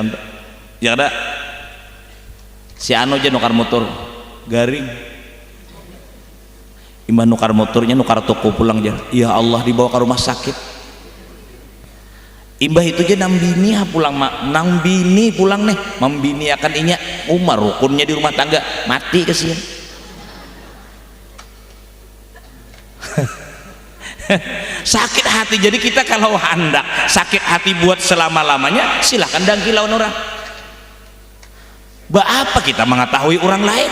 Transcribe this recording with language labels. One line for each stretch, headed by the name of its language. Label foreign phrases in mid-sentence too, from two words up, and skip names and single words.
Banjar: Ya ada si anu aja nukar motor garing, imbah nukar motornya nukar toko pulang aja.
Indonesian: Ya Allah, dibawa ke rumah sakit.
Banjar: Imbah itu aja nang bini pulang mak, nang bini pulang nih, membini akan inya umar rukunnya di rumah tangga mati kesian.
Indonesian: Sakit hati. Jadi kita kalau hendak sakit hati buat selama-lamanya, silahkan dangki lawan orang. Apa kita mengetahui orang lain?